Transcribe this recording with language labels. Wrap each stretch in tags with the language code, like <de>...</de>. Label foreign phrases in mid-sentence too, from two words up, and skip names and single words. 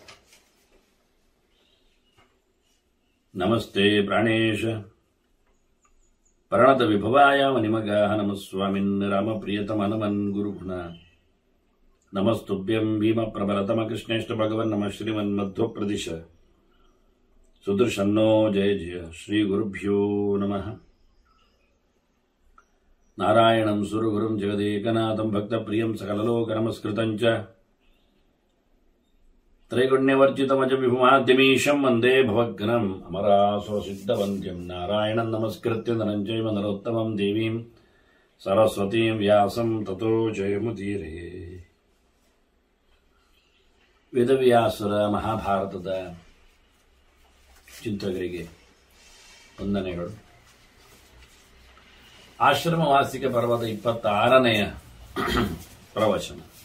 <sa>ನಮಸ್ತೆ ಪ್ರಾಣೇಶ ಪರಣತ ವಿಭವಾಯ ಮನಿಮಗಾಹ ನಮಸ್ವಾಮಿನ್ ರಾಮಪ್ರಿಯತಮನಮನ್ ಗುರುಗುಣ ನಮಸ್ತುಭ್ಯಂ ಭೀಮ ಪ್ರಬಲತಮ ಕೃಷ್ಣೇಷ್ಟ ಭಗವನ್ ನಮ ಶ್ರೀಮನ್ಮಧ್ವಪ್ರದಿಶ ಸುದರ್ಶನ್ನೋ ಜಯ ಜಯ ಶ್ರೀ ಗುರುಭ್ಯೋ ನಮಃ. ನಾರಾಯಣಂ ಸುರಗುರುಂ ಜಗದೇಕನಾಥಂ ಭಕ್ತಪ್ರಿಯಂ ಸಕಲಲೋಕನಮಸ್ಕೃತಂ ಚ ತ್ರೈಗುಣ್ಯವರ್ಜಿತಮಜ ವಿಭುಮಾದ್ಯಮೀಶಂ ವಂದೇ ಭವಗ್ನಂ ಅಮರಾಸೋ ಸಿದ್ಧವಂದ್ಯಂ ನಾರಾಯಣಂ ನಮಸ್ಕೃತ್ಯ ನರಂ ಚೈವ ನರೋತ್ತಮಂ ದೇವೀಂ ಸರಸ್ವತೀಂ ವ್ಯಾಸಂ ತತೋ ಜಯಮುದೀರೇ.</sa> <kn>ವೇದವ್ಯಾಸರ ಮಹಾಭಾರತದ ಚಿಂತಕರಿಗೆ ವಂದನೆಗಳು. ಆಶ್ರಮ ವಾರ್ಷಿಕ ಪರ್ವದ 26ನೇ ಪ್ರವಚನ.</kn>